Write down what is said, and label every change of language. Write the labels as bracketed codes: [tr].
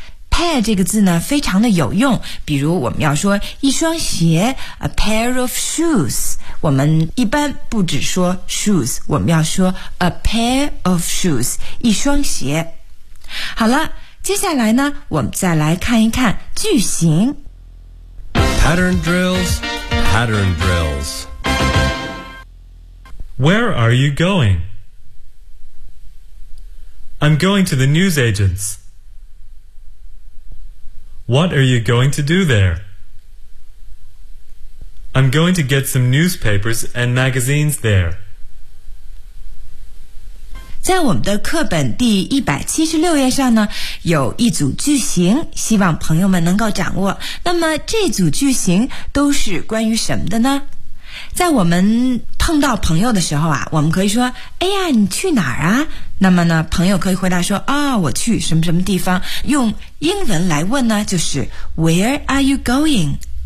[zh] Pair 这个字呢非常的有用，比如我们要说一双鞋 [en] A pair of shoes， [zh] 我们一般不只说 shoes， 我们要说 A pair of shoes 一双鞋。好了，接下来呢我们再来看一看句型。 [en] Pattern drills Pattern drills Where are you going? I'm going to the news agents. What are you going to do there? I'm going to get some newspapers and magazines there. [zh] 在我们的课本第176页上呢，有一组句型，希望朋友们能够掌握。那么这组句型都是关于什么的呢？在我们碰到朋友的时候啊，我们可以说哎呀你去哪儿啊，那么呢朋友可以回答说啊、哦、我去什么什么地方，用英文来问呢就是 [en] Where are you going?